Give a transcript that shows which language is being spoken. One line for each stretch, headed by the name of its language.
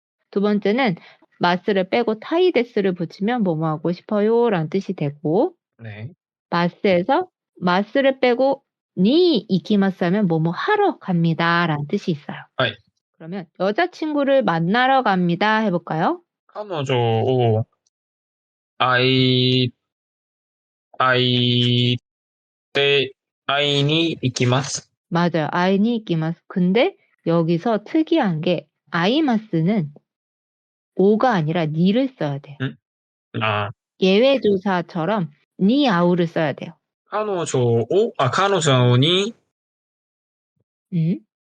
Korean: 두 번째는 마스를 빼고 타이데스를 붙이면 뭐뭐 하고 싶어요 라는 뜻이 되고 네. 마스에서 마스를 빼고 니 이키마스 하면 뭐뭐 하러 갑니다 라는 뜻이 있어요. 하이. 그러면 여자친구를 만나러 갑니다 해볼까요?
Japanese: 彼女を会い、会いて、会いに行きます。
Korean: 맞아요. 아이니 이키마스. 근데 여기서 특이한 게 아이마스는 오가 아니라 니를 써야 돼요. 아, 예외조사처럼 니 아우를 써야 돼요.
Japanese: 彼女に 음?